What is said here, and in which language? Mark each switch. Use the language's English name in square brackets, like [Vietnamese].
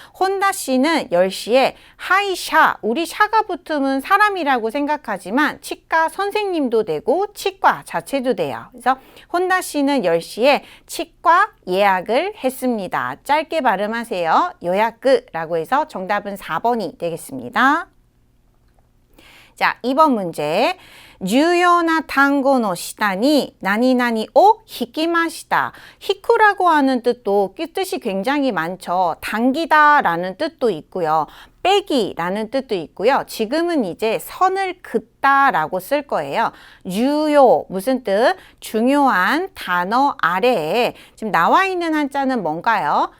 [Korean] 혼다 씨는 10시에 하이샤, 우리 샤가 붙으면 사람이라고 생각하지만 치과 선생님도 되고 치과 자체도 돼요. 그래서 혼다 씨는 10시에 치과 예약을 했습니다. 짧게 발음하세요. 요야크라고 해서 정답은 4번이 되겠습니다. 자, 2번 문제. [Japanese] 重要な単語の下に何々を引きました. [Korean] 히쿠라고 하는 뜻도 뜻이 굉장히 많죠. 당기다 라는 뜻도 있고요. 빼기라는 뜻도 있고요. 지금은 이제 선을 긋다라고 쓸 거예요. 유효 무슨 뜻? 중요한 단어 아래에 지금 나와 있는 한자는 뭔가요?